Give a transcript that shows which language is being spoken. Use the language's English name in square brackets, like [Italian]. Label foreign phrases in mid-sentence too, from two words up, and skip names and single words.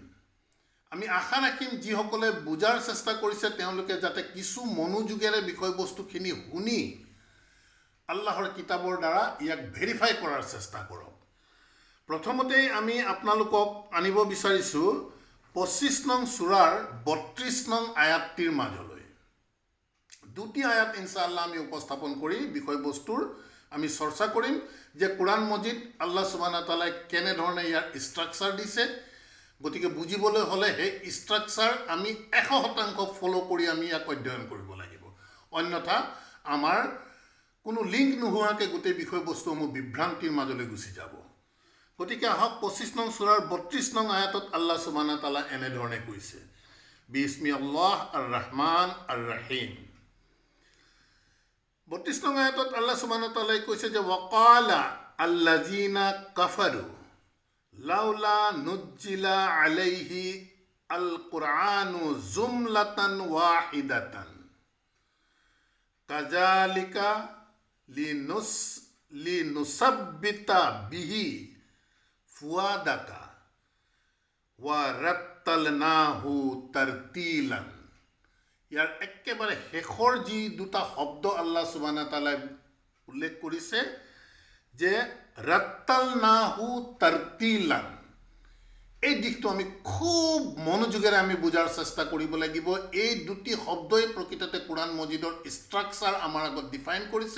[Assamese] আমি আশা ৰাখিম যিসকলে বুজাৰ চেষ্টা কৰিছে তেওঁলোকে যাতে কিছু মনোযোগেৰে বিষয়বস্তুখিনি শুনি আল্লাহৰ কিতাবৰ দ্বাৰা ইয়াক ভেৰিফাই কৰাৰ চেষ্টা কৰক। প্ৰথমতেই আমি আপোনালোকক আনিব বিচাৰিছোঁ 25 নং সূৰাৰ 32 নং আয়াতটিৰ মাজলৈ। দুটি আয়াত ইনশাআল্লাহ আমি উপস্থাপন কৰি বিষয়বস্তুৰ আমি চৰ্চা কৰিম যে কোৰাণ মজিদ [Arabic] الله سبحانه وتعالى [Assamese] কেনেধৰণে ইয়াৰ ষ্ট্ৰাকচাৰ দিছে। গতিকে বুজিবলৈ হ'লে সেই ষ্ট্ৰাকচাৰ আমি 100% ফ'ল' কৰি আমি ইয়াক অধ্যয়ন কৰিব লাগিব, অন্যথা আমাৰ কোনো লিংক নোহোৱাকৈ গোটেই বিষয়বস্তুসমূহ বিভ্ৰান্তিৰ মাজলৈ গুচি যাব। গতিকে আহক 25 নং সূৰাৰ 32 নং আয়াতত [Arabic] الله سبحانه وتعالى [Assamese] এনেধৰণে কৈছে, [Arabic] بسم الله الرحمن الرحيم. [Assamese] 32 নং আয়াতত [Arabic] الله سبحانه وتعالى [Assamese] কৈছে যে [Arabic] وقال الذين كفروا لولا نزل عليه القرآن جملة واحدة كذلك لنثبت به فؤادك ورتلناه ترتيلا. [Assamese] ইয়াৰ একেবাৰে শেষৰ যি দুটা শব্দ [Arabic] الله سبحانه وتعالى [Assamese] উল্লেখ কৰিছে যে [Arabic] رتلناه ترتيلا, [Assamese] এই দিশটো আমি খুব মনোযোগেৰে আমি বুজাৰ চেষ্টা কৰিব লাগিব। এই দুটি শব্দই প্ৰকৃততে কোৰাণ মজিদৰ ষ্ট্ৰাকচাৰ আমাৰ আগত ডিফাইন কৰিছে।